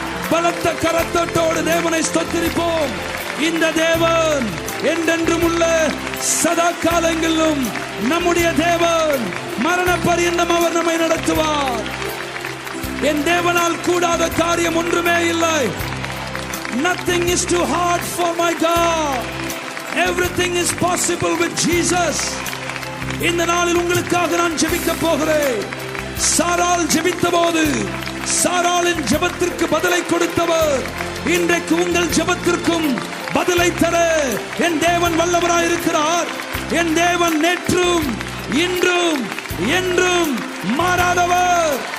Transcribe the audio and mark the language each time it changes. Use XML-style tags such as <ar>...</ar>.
<ta>பலத்த கரத்தட்டோடு தேவனை ஸ்தோத்தரிப்போம். இந்த தேவன் என்றென்றும் உள்ள சதா காலங்களிலும் நம்முடைய தேவன். மரண பரியந்தம் அவர் நம்மை நடத்துவார். என் தேவனால் கூடாத காரியம் ஒன்றுமே இல்லை.</ta> <en>Nothing is too hard for my God. Everything is possible with Jesus.</en> <ta>இந்த நாளில் உங்களுக்காக நான் ஜெபிக்க போகிறேன். சாராள் ஜெபித்த போது சாராளின் ஜெபத்திற்கு பதிலை கொடுத்தவர் இன்றைக்கு உங்கள் ஜெபத்திற்கும் பதிலை தர என் தேவன் வல்லவராய் இருக்கிறார். என் தேவன் நேற்றும் இன்றும் என்றும் மாறாதவர்.</ta>